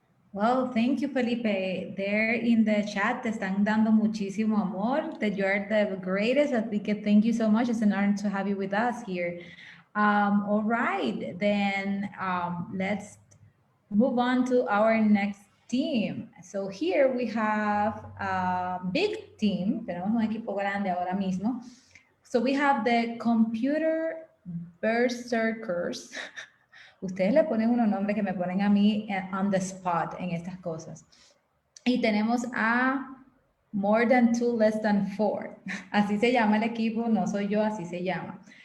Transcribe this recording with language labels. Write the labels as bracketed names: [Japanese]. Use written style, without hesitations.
[English] Well, thank you, Felipe. There in the chat [Spanish] te están dando muchísimo amor, [English] that you are the greatest. I think thank you so much. It's an honor to have you with us here. All right, then let's move on to our next team. So here we have a big team. [Spanish] Tenemos un equipo grande ahora mismo. [English] So we have the computer berserkers. [Spanish] Ustedes le ponen unos nombres que me ponen a mí [English] on the spot [Spanish] en estas cosas. Y tenemos a more than 2, less than 4. Así se llama el equipo, no soy yo, así se llama.